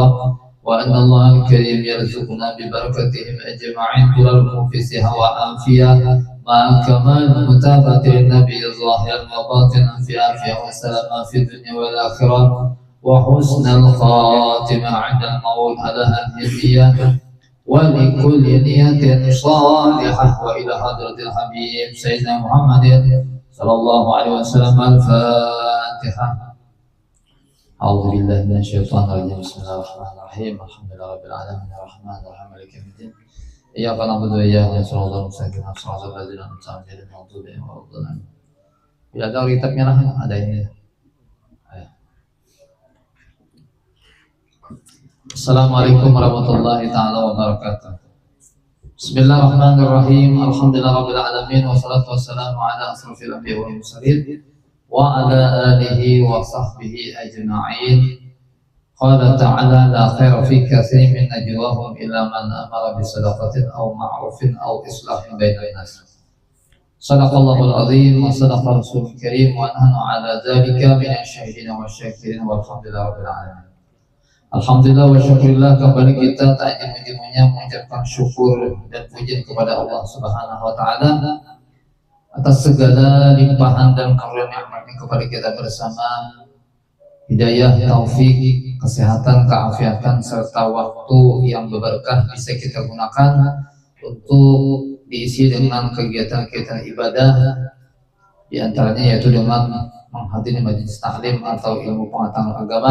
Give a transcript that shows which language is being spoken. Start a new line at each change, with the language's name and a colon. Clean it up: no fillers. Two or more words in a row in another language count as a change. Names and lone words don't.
Arabic: وأن الله الكريم يرزقنا ببركتهم أجمعين طول العمر في صحة وعافية مع كمال متابعة النبي ظاهرا وباطنا في عافية وسلامة في الدنيا والآخرة وحسن الخاتمة عند الموت على النية ولكل نية صالحة وإلى حضرة الحبيب سيدنا محمد صلى الله عليه وسلم. الفاتحة. أعوذ بالله من الشيطان الرجيم. بسم الله الرحمن الرحيم. الحمد لله رب العالمين الرحمن الرحيم مالك يوم الدين إياك نعبد و إياك نستعين اهدنا الصراط الذين أنعمت عليهم غير المغضوب عليهم ولا الضالين.
Indonesian: Bila ada kitabnya lah, ada ini.
Arabic: السلام عليكم ورحمة الله تعالى وبركاته. بسم الله الرحمن الرحيم. الحمد لله رب العالمين والصلاة والسلام على أشرف الأنبياء والمرسلين وعلى آله وصحبه أجمعين. قال تعالى لا خير في كثير من نجواهم إلا من أمر بصدقة أو معروف أو إصلاح بين الناس. صدق الله العظيم وصدق رسول الكريم ونحن على ذلك من الشاهدين والشاكرين والحمد لله رب العالمين. الحمد لله وشكر لله,
Indonesian: kembali kita tak henti-hentinya mengucapkan syukur dan puji kepada Allah
Arabic: سبحانه وتعالى
Indonesian: atas segala limpahan dan karunia nikmatnya kepada kita bersama. Hidayah, taufik, kesehatan, keafiatan serta waktu yang berberkah bisa kita gunakan untuk diisi dengan kegiatan-kegiatan ibadah, di antaranya yaitu dengan menghadiri majelis taklim atau ilmu pengetahuan agama.